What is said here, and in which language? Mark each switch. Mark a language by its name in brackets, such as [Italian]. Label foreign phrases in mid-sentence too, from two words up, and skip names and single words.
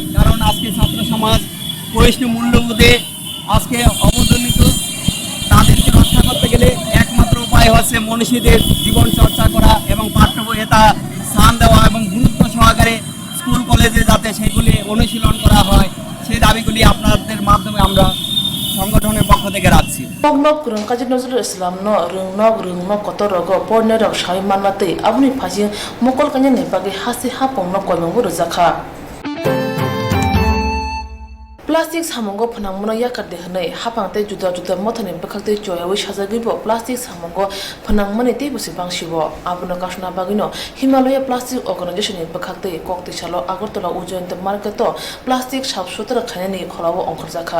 [Bangla] কারণ আজকে ছাত্র সমাজ বৈষ্ণব মূল্যবোধে আজকে অবদলিত, তাদেরকে রক্ষা করতে গেলে একমাত্র উপায় হচ্ছে মনীষীদের জীবন চর্চা করা এবং পাঠ্য বইয়ে তা স্থান দেওয়া এবং গুরুত্ব সহকারে স্কুল কলেজে যাতে সেগুলি অনুশীলন করা হয়, সেই দাবিগুলি আপনাদের মাধ্যমে আমরা সংগঠনের পক্ষ থেকে রাখছি। [Kok Borok] Pognok kurang kaji Nazrul Islam no rung no kotor rogo porne rok shai manate abni phaji mokol kanya ne bagi hasi ha pongno koimong rozakha. Plastic samongo phanangmono yakar dehnai hapangte juda mothani bakhakte choyawi sajagibo plastic samongo phanangmani te busi bangsibo abno kasna bagino Himalaya Plastic Organization ni bakhakte kokti salo Agartala Ujoyante marketo plastic sabsutra khanani kholawo ongkhorjakha.